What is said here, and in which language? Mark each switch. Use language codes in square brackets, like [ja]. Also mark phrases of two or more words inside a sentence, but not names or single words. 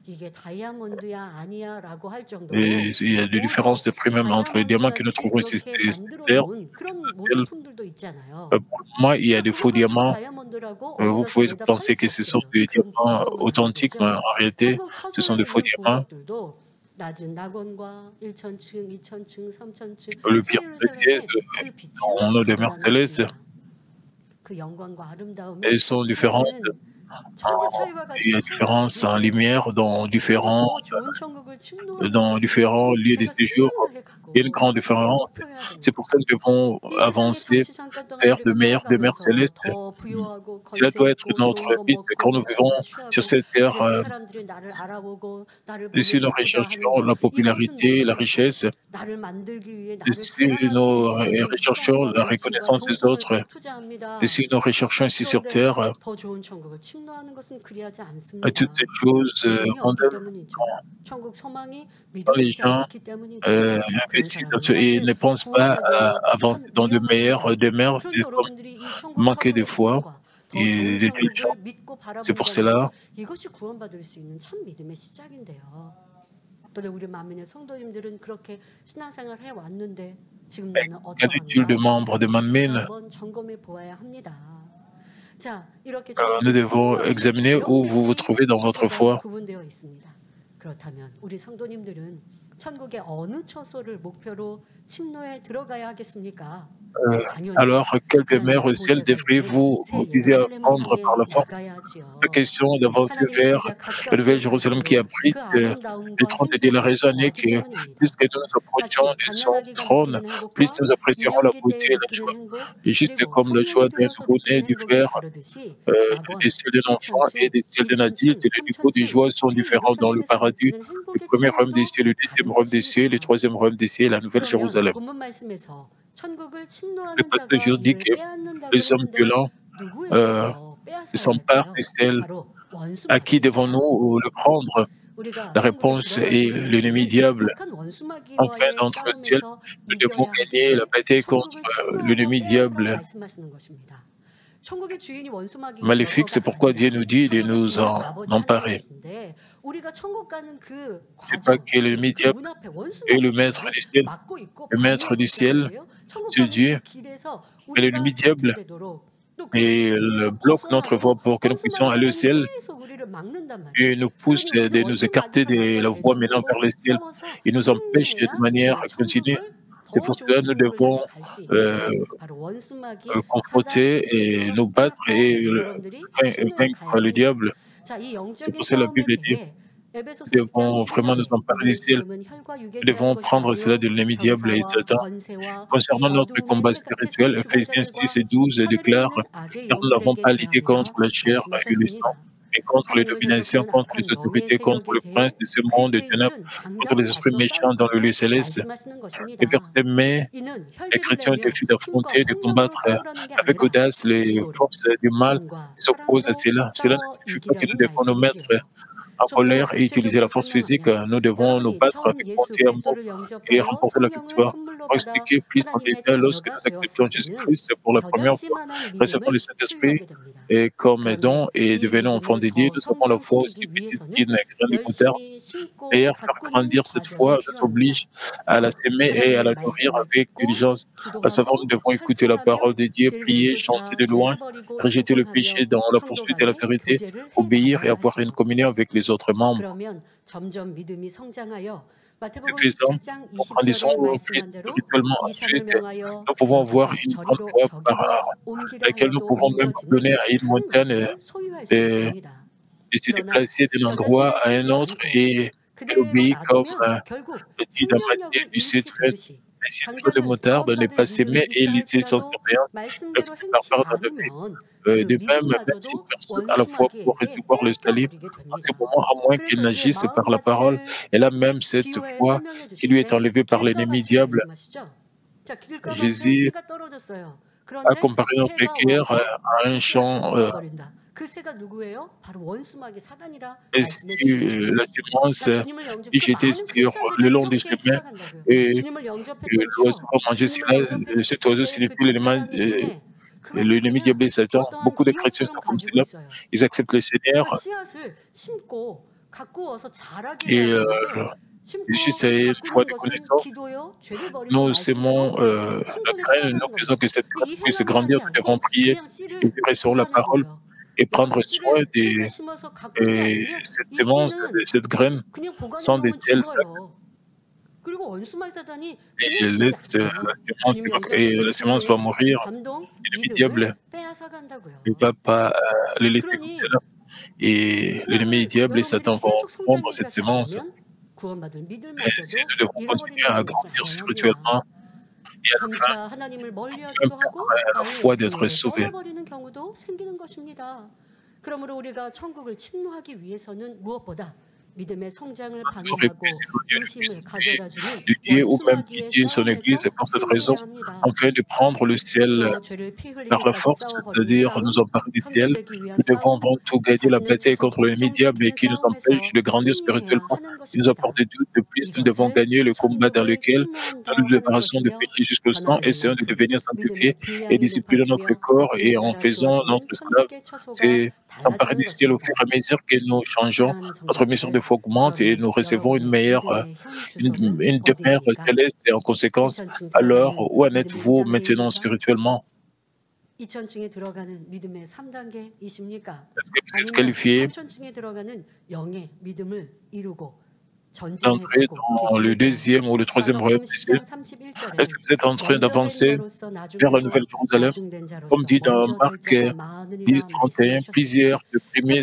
[fr] Et il y a des différences de prix même entre les diamants que nous trouvons ici sur terre. Pour moi, il y a des faux diamants. Vous pouvez penser que ce sont des diamants authentiques, mais en réalité, ce sont des faux diamants. [ko] 낮은 낙원과 1천층, 2천층, 3천층 [fr] Le [ko] 새 [fr] pire précieuse [ko] 예루살렘의 그 빛은 [fr] dans nos demeures [ko] 드러나는 [fr] célestes, [ko] 것입니다. 그 영광과 아름다움이 [fr] elles sont différentes. [ko] 차이는 천지 차이와 [fr] Il y [ko] 같이 [fr] a [ko] 차이가 [fr] différence en [ko] 나도 [fr] lumière [ko] 우리가 더 좋은 천국을 침노하는 [fr] dans [ko] 것이 [fr] différents lieux de [ko] 내가 [fr] séjour. [ko] 생명나게 [fr] Il y a une [ko] 가고 [fr] grande [ko] 내가 그렇게 [fr] différence. [ko] 목표해야 되는 [fr] C'est pour ça que nous devons [ko] 이 세상의 [fr] avancer [ko] 잠시 잠깐 동안 [fr] vers de [ko] 우리가 [fr] meilleures demeures [ko] 살아가면서 [fr] célestes. [ko] 더 부유하고 [fr] Cela [ko] 권세 [fr] doit être [ko] 있고 [fr] notre [ko] 좋은 거 [fr] but [ko] 먹고 [fr] quand nous [ko] 먹고 [fr] vivons sur [ko] 취하고 [fr] cette terre. [ko] 그래서 사람들이 나를 알아보고 나를 보면 [fr] Si nous [ko] 이쁘다 하는 [fr] recherchons [ko] 거 [fr] la [ko] 이것은 [fr] popularité, la [ko] 목적이고 [fr] richesse, [ko] 나를 만들기 위해 나를 [fr] si [ko] 사랑하기 [fr] nous [ko] 위해서는 [fr] recherchons [ko] 시간과 [fr] la [ko] 물질과 [fr] reconnaissance des [ko] 정성을 다 [fr] autres, et [ko] 투자합니다. [fr] si nous recherchons ici sur [ko] 그런데 [fr] terre [ko] 더 좋은 천국을 침노하는 것은 그리하지 [fr] toutes ces [ko] 않습니다. [fr] choses [ko] 믿음이 없기 [fr] condamnent [ko] 때문이죠. 천국 소망이 [fr] quand les [ko] 믿어지지 [fr] gens [ko] 않기 때문이죠. 그런 [fr] investissent [ko] 사람은 [fr] et [ko] 사실 [fr] ne pensent pas à [ko] 구원하기에 [fr] avancer [ko] 참 [fr] dans de meilleures [ko] 유용합니다. [fr] demeures. C'est [ko] 그런데 [fr] comme [ko] 여러분들이 이 천국 [fr] manquer de [ko] 화평의 [fr] foi [ko] 기쁨과 더 좋은 [fr] et de diligence. [ko] 천국을 믿고 [fr] C'est pour [ko] 바라본다는 것, [fr] cela [ko] 이것이 구원받을 수 있는 참 믿음의 시작인데요. 또 우리 만민의 성도님들은 그렇게 신앙생활 해왔는데 지금 나는 [fr] qu'un utile de [ko] 어떠한가 [fr] membres de [ko] 다시 [fr] Manmin, [ko] 한번 점검해 보아야 합니다. 자, 이렇게 [fr] nous [ko] 저희들이 [fr] devons [ko] 팀과 [fr] examiner [ko] 여러 [fr] où vous vous [ko] 개의 [fr] trouvez dans votre [ko] 처소가 [fr] foi. [ko] 구분되어 있습니다. 그렇다면 우리 성도님들은 천국의 어느 처소를 목표로 침노에 들어가야 하겠습니까? 당연히 [fr] Alors, quelle demeure [ko] 하나님의 [fr] au ciel [ko] 보좌가 있는 [fr] devriez-vous [ko] 새 [fr] viser à [ko] 예루살렘을 [fr] prendre [ko] 향해 [fr] par la force? [ko] 나가야지요. [fr] La question d'avancer [ko] 하나님의 [fr] vers [ko] 보좌 [fr] la nouvelle [ko] 가까이에 [fr] Jérusalem qui [ko] 갈수록 [fr] abrite [ko] 그 [fr] le [ko] 아름다움과 [fr] trône de Dieu. La [ko] 행복이 [fr] raison est [ko] 더하기 [fr] que [ko] 때문입니다. [fr] puisque nous nous approchons [ko] 마치 [fr] de son [ko] 갓난아기가 [fr] trône, [ko] 느끼는 [fr] plus [ko] 행복과 [fr] nous apprécierons la [ko] 유년기 [fr] beauté [ko] 때 [fr] et la [ko] 느끼는 [fr] joie. [ko] 행복 [fr] Et juste [ko] 그리고 [fr] comme la joie [ko] 성령이 [fr] d'un [ko] 되어서 [fr] nouveau-né, [ko] 느끼는 [fr] du [ko] 행복이 [fr] frère, [ko] 다르듯이 [fr] des [ko] 낙원, [fr] ciels d'un enfant et [ko] 1천층, [fr] des ciels d'un [ko] 2천층, [fr] adulte, les niveaux de [ko] 3천층 [fr] joie sont [ko] 새 [fr] différents dans le [ko] 예루살렘에서 [fr] paradis. [ko] 느끼는 [fr] Le [ko] 행복의 [fr] premier royaume des [ko] 차이도 [fr] cieux, le deuxième [ko] 다른 [fr] royaume des cieux, le [ko] 것입니다. [fr] troisième royaume des cieux, la nouvelle [ko] 그러면 [fr] Jérusalem. [ko] 본문 말씀에서 천국을 [fr] Le [ko] 침노하는 [fr] passage [ko] 자가 [fr] dit [ko] 이를 [fr] que [ko] 빼앗는다 [fr] les hommes [ko] 그랬는데 [fr] violents euh, [ko] 누구에게서 빼앗아야 [fr] s'emparent [ko] 할까요? [fr] du ciel. [ko] 바로 [fr] À qui [ko] 원수마귀입니다. [fr] devons-nous le prendre? [ko] 우리가 [fr] La [ko] 천국에 [fr] réponse [ko] 들어가기 [fr] est l'ennemi [ko] 위해서는 [fr] diable. [ko] 악한 [fr] Enfin, [ko] 원수마귀와의 [fr] d'entre le ciel, [ko] 싸움에서 [fr] nous devons [ko] 이겨야 [fr] gagner la [ko] 하기에 [fr] bataille contre [ko] 천국을 침노하고 [fr] l'ennemi [ko] 빼앗으라고 [fr] diable [ko] 말씀하시는 것입니다. 천국의 주인이 원수마귀인 [fr] maléfique. C'est [ko] 여호와가 [fr] pourquoi Dieu [ko] 아니라 [fr] nous dit de [ko] 천국의 [fr] nous [ko] 주인은 [fr] en [ko] 아버지 [fr] emparer. [ko] 하나님이신데 우리가 천국 가는 그 [fr] C'est pas [ko] 과정, [fr] que l'ennemi [ko] 그 [fr] diable [ko] 문 앞에 [fr] est le maître [ko] 원수마귀가 [fr] du ciel. [ko] 막고 있고 [fr] Le maître [ko] 방해하고 [fr] du [ko] 있다는 [fr] ciel, [ko] 거예요. 천국 [fr] c'est [ko] 가는 [fr] Dieu. [ko] 그 길에서 [fr] Et l'ennemi [ko] 우리가 걷게 [fr] diable [ko] 되도록 또 그 [fr] et le [ko] 길에서 [fr] bloque notre voie [ko] 벗어나도록 [fr] pour que nous puissions aller au [ko] 원수마귀가 [fr] ciel [ko] 계속 우리를 막는단 [fr] et [ko] 말이에요. [fr] nous pousse [ko] 그러니 우리는 [fr] de nous écarter [ko] 원수마귀와 [fr] de [ko] 나와 [fr] la voie menant vers [ko] 대적하고 [fr] le ciel. [ko] 싸워서 [fr] Il nous empêche de [ko] 승리해야 [fr] manière [ko] 그 [fr] continue. [ko] 천국을 [fr] C'est [ko] 더 [fr] pour [ko] 좋은 [fr] cela que nous [ko] 천국을 [fr] devons [ko] 향해 갈 수 있게 바로 원수마귀 사단 [fr] confronter et [ko] 에게서 [fr] nous battre [ko] 빼앗고 [fr] et [ko] 여러분들이 침노에 가야 [fr] vaincre le [ko] 합니다. [fr] diable. [ko] 자, 이 [fr] C'est [ko] 영적인 [fr] pour cela que la [ko] 싸움에 [fr] Bible dit [ko] 대해 에베소서 [fr] nous [ko] 2장 [fr] devons vraiment nous [ko] 12절에 [fr] emparer du [ko] 우리의 [fr] ciel. [ko] 씨름은 혈과 육에 [fr] Nous [ko] 대한 [fr] devons [ko] 것이 [fr] prendre cela [ko] 아니요 [fr] de l'ennemi diable et [ko] 정사와 [fr] Satan. [ko] 권세와 이 [fr] Concernant notre [ko] 어두운 [fr] combat [ko] 세상 [fr] spirituel, Ephésiens [ko] 주관자들과 [fr] 6 et 12 [ko] 하늘에 [fr] déclare [ko] 있는 악의 [fr] car nous n'avons [ko] 영들에게 [fr] pas lutté contre [ko] 대함이라 [fr] la chair et le sang, [ko] 말씀하셨습니다. [fr] mais contre les [ko] 하나님을 [fr] dominations, [ko] 대적하는 [fr] contre les [ko] 악한 영의 [fr] autorités, contre [ko] 세력에 [fr] le prince [ko] 대해 [fr] de ce monde de ténèbres, [ko] 그리스도인들은 [fr] contre les [ko] 당당히 [fr] esprits [ko] 맞서 싸울 [fr] méchants dans le lieu [ko] 것을 [fr] céleste. [ko] 말씀하시는 [fr] Le [ko] 것입니다. [fr] verset mai, [ko] 이는 [fr] les [ko] 혈기를 [fr] chrétiens [ko] 내며 [fr] défient [ko] 힘과 [fr] d'affronter, de [ko] 권능으로 [fr] combattre [ko] 싸우라는 게 [fr] avec [ko] 아니라 [fr] audace les [ko] 기도로 [fr] forces du mal [ko] 소원과 [fr] qui s'opposent à [ko] 사랑으로 [fr] cela. Cela ne [ko] 싸워 [fr] signifie pas que nous [ko] 이기라는 [fr] devons nous mettre [ko] 말씀이지요. [fr] en [ko] 좀 더 [fr] colère et utiliser la [ko] 구체적으로 [fr] force physique. [ko] 설명하면 [fr] Nous devons nous [ko] 여러분이 [fr] battre [ko] 처음 [fr] avec [ko] 예수 [fr] bonté, amour [ko] 그리스도를 [fr] et [ko] 영접하여 [fr] remporter la [ko] 성령을 [fr] victoire. [ko] 선물로 [fr] Pour [ko] 받아 [fr] expliquer plus en [ko] 하나님의 [fr] détail, lorsque [ko] 자녀가 [fr] nous acceptons [ko] 되었을 때는 [fr] Jésus-Christ pour la première fois, [ko] 겨자씨만한 [fr] recevons le [ko] 믿음을 [fr] Saint-Esprit [ko] 소유하게 됩니다. [fr] et comme don [ko] 그런데 [fr] et [ko] 이 [fr] devenons enfants [ko] 믿음을 [fr] de Dieu, [ko] 더 [fr] nous avons la foi aussi [ko] 성장시키기 [fr] petite [ko] 위해서는 [fr] qu'une graine de moutarde. [ko] 열심히 심고 [fr] D'ailleurs, faire [ko] 가꾸는 [fr] grandir cette [ko] 과정이 [fr] foi nous [ko] 필요합니다. [fr] oblige à la s'aimer et à [ko] 하나님의 [fr] la nourrir [ko] 말씀을 [fr] avec [ko] 듣고 [fr] diligence. À savoir, nous [ko] 기도하고 [fr] devons écouter la parole [ko] 찬송하며 [fr] de Dieu, [ko] 죄를 [fr] prier, chanter [ko] 쫓아 [fr] de loin, [ko] 죄를 버리고 [fr] rejeter le péché [ko] 순종하며 [fr] dans la [ko] 성도 [fr] poursuite de la [ko] 간에 [fr] vérité, [ko] 교제를 [fr] obéir et [ko] 해나가야 [fr] avoir une [ko] 하지요. [fr] communion avec les autres membres. [ko] 그러면 점점 믿음이 성장하여 마태복음 [fr] Suffisant [ko] 17장 [fr] pour grandissons [ko] 20절에 [fr] plus [ko] 말씀한 대로 [fr] spirituellement. [ko] 이 산을 [fr] Ensuite, [ko] 명하여 [fr] nous pouvons avoir [ko] 여기서 [fr] une grande [ko] 저리로 [fr] foi par [ko] 저기로 옮기라 [fr] laquelle nous [ko] 하여도 [fr] pouvons même [ko] 옮겨지는 [fr] donner à une [ko] 큰 [fr] montagne [ko] 믿음을 소유할 수 [fr] et, [ko] 있습니다. [fr] et se [ko] 그러나 [fr] déplacer d'un endroit [ko] 겨자씨를 [fr] à un [ko] 심지 [fr] autre [ko] 않고 [fr] et [ko] 그대로 [fr] obéir comme [ko] 놔두면 결국 [fr] dit dans Matthieu [ko] 생명력을 [fr] du [ko] 잃게 [fr] 7, [ko] 되듯이 [fr] mais si trop de [ko] 당장은 [fr] moutarde n'est [ko] 구원받을 [fr] pas [ko] 믿음이 [fr] s'aimer et [ko] 있다 [fr] laissé sans [ko] 할지라도 [fr] surveillance, peuvent [ko] 말씀대로 [fr] se faire [ko] 행치 [fr] perdre la vie. [ko] 않으면 그 [fr] De même, même si [ko] 믿음마저도 [fr] une personne a la foi pour [ko] 원수마귀에게 [fr] recevoir le salut, [ko] 빼앗겨버리게 [fr] en ce [ko] 됩니다. [fr] moment, à moins qu'elle [ko] 그래서 이게 [fr] n'agisse par la parole, [ko] 마음밭을 [fr] elle a même cette [ko] 비유해 [fr] foi [ko] 설명해 [fr] qui lui est [ko] 주실 때 [fr] enlevée par l'ennemi [ko] 길가밭을 [fr] diable. [ko] 말씀하시죠. 자, 길가밭에 [fr] Jésus [ko] 씨가 떨어졌어요. [fr] a [ko] 그런데 [fr] comparé notre [ko] 새가 [fr] cœur [ko] 와서 [fr] à un [ko] 그 씨앗을 [fr] champ. [ko] 먹어버린다. 그 새가 누구예요? 바로 원수마귀 사단이라 [fr] Et [ko] 말씀해 [fr] si [ko] 주셨죠. [fr] la sémence [ko] 자, 주님을 영접 [fr] est [ko] 그 [fr] jetée [ko] 많은 [fr] sur [ko] 크리스천들이 [fr] le long des [ko] 이렇게 [fr] chemins [ko] 생각한다고요. [fr] et [ko] 주님을 영접했던 [fr] l'oiseau [ko] 추억, [fr] va manger [ko] 주님을 [fr] cela, [ko] 영접했을 [fr] cet oiseau, ce [ko] 때 [fr] n'est [ko] 그 [fr] plus l'élément, [ko] 집사라는 은혜, [fr] l'ennemi [ko] 그것을 [fr] diable et [ko] 그냥 [fr] Satan. [ko] 어떠한 [fr] Beaucoup de chrétiens [ko] 기억처럼 [fr] sont comme [ko] 가지고 [fr] cela. [ko] 있어요. [fr] Ils acceptent le Seigneur [ko] 그러니까 씨앗을 심고 가꾸어서 자라게 [fr] et [ko] 해야 되는데 심고 [fr] juste une foi [ko] 가꾸는 [fr] de [ko] 것은 [fr] connaissance. [ko] 기도요, 죄를 버리고 [fr] Nous [ko] 말씀대로 [fr] sémons la [ko] 순종해서 [fr] graine, [ko] 살아가는 [fr] nous faisons [ko] 겁니다. [fr] que cette [ko] 근데 [fr] graine [ko] 이 [fr] puisse [ko] 행함을 [fr] grandir, [ko] 하지 [fr] nous devons [ko] 않고 [fr] prier [ko] 그냥 [fr] et [ko] 씨를 [fr] vivre sur la parole. [ko] 보관해둬요. [fr] et [ko] 내가 [fr] prendre [ko] 그 [fr] soin [ko] 씨를 뿌리에 [fr] de [ko] 심어서 가꾸지 않으면 [fr] cette [ko] 이 [fr] sémence, de [ko] 씨는 [fr] cette graine, [ko] 그냥 보관해 [fr] sont des [ko] 놓으면 [fr] telles [ko] 죽어요. 그리고 원수마귀 사단이 [fr] et [ko] 그냥 두지 [fr] la [ko] 않아요. [fr] sémence, [ko] 주님이 [fr] et [ko] 영접했던 [fr] la sémence va [ko] 기도에 [fr] mourir, [ko] 감동, [fr] et le [ko] 믿음을 [fr] diable [ko] 빼앗아 [fr] ne [ko] 간다고요. [fr] va pas le laisser comme [ko] 그러니 [fr] cela. Et l'ennemi, le [ko] 신앙을 [fr] diable et [ko] 여러분들이 [fr] Satan vont [ko] 계속 [fr] prendre [ko] 성장하기가 [fr] cette sémence. [ko] 잘하면 구원받을 [fr] Et si [ko] 믿음마저도 [fr] nous devons continuer à [ko] 잃어버린다는 것을 [fr] grandir [ko] 알아야 합니다. [fr] spirituellement, et à la fin, [ko] 점차 하나님을 [fr] même [ko] 멀리하기도 [fr] perdre [ko] 하고 [fr] la [ko] 아예 [fr] foi d'être [ko] 교회를 [fr] sauvé. [ko] 떠나버리는 경우도 생기는 것입니다. 그러므로 우리가 천국을 침노하기 위해서는 무엇보다 믿음의 성장을 [fr] On aurait [ko] 방해하고 [fr] pu s'éloigner [ko] 의심을 가져다주는 [fr] de Dieu ou même [ko] 원수마귀의 [fr] pitié son Église, et [ko] 싸움에서 [fr] pour cette raison, [ko] 승리해야 합니다. [fr] afin de prendre le ciel [ko] 또 죄를 피 [fr] par la [ko] 흘리기까지 [fr] force, [ko] 싸워버리는 [fr] c'est-à-dire nous [ko] 싸움, [fr] emparer du ciel, [ko] 선택되기 위한 [fr] nous devons [ko] 싸움, [fr] avant tout gagner la [ko] 자신을 [fr] bataille [ko] 쳐서 [fr] contre l'ennemi diable et [ko] 복종시키는 [fr] qui nous empêche [ko] 싸움에서 [fr] de grandir [ko] 승리해야 [fr] spirituellement, [ko] 하는 [fr] qui nous apporte [ko] 것입니다. [fr] des doutes. De plus, nous devons [ko] 이것을 [fr] gagner le combat dans [ko] 천국을 [fr] lequel [ko] 침노한다 [fr] nous nous [ko] 하는 [fr] débarrassons de [ko] 것이며 [fr] péché jusqu'au sang, [ko] 가난할 [fr] essayons de [ko] 만큼 [fr] devenir sanctifiés [ko] 믿음의 [fr] et [ko] 분량이 [fr] discipliner notre [ko] 높아지며 [fr] corps, et [ko] 그에 [fr] en [ko] 따라 [fr] faisant [ko] 주어지는 [fr] notre esclave, [ko] 천국의 처소가 [fr] c'est s'emparer [ko] 달라지는 [fr] du ciel au fur et [ko] 것입니다. [fr] à mesure que nous changeons, [ko] 사랑하는 [fr] notre mission de [ko] 성도님들, [fr] foi augmente et [ko] 그러면 [fr] nous recevons une [ko] 여러분의 [fr] meilleure, [ko] 믿음의 현 주소는 [fr] une demeure [ko] 어디입니까? [fr] céleste, et en conséquence, [ko] 2000층 [fr] alors, [ko] 들어가는 [fr] où en [ko] 믿음의 [fr] êtes-vous maintenant [ko] 2단계입니까? [fr] spirituellement? [ko] 2000층에 들어가는 믿음의 3단계이십니까? [fr] Est-ce que vous êtes [ko] 아니면 [fr] qualifié [ko] 3000층에 들어가는 영의 믿음을 이루고 [fr] d'entrer [ko] 전진해가고 [fr] dans le [ko] 계십니까? [fr] deuxième ou le troisième royaume [ko] 마가복음 [fr] des cieux? [ko] 10장 31절에 [fr] Est-ce que vous êtes en train [ko] 먼저 된 [fr] d'avancer [ko] 자로서 [fr] vers la [ko] 나중되고 [fr] nouvelle Jérusalem? [ko] 나중된 [fr] Comme [ko] 자로서 [fr] dit dans [ko] 먼저 될 [fr] Marc [ko] 자가 [fr] 10, [ko] 많으리라 [fr] 31, [ko] 말씀하셨으니 [fr] plusieurs de premiers